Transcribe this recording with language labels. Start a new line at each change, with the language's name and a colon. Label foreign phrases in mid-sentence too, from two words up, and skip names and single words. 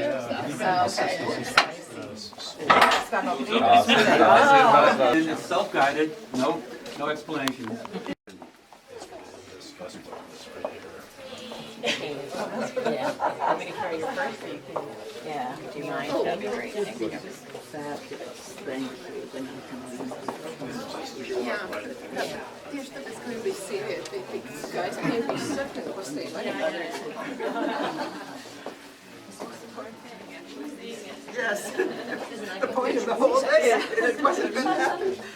English: And it's self-guided, no explanations. I'm going to carry your purse so you can, yeah, do you mind? That'd be great. Thank you. Thank you.
Latvian: Tieši tāpēc, ka viņi bija sievieti, bija tik skaisti, viņiem bija 17.
English: Yes. The point of the whole day, it wasn't going to happen.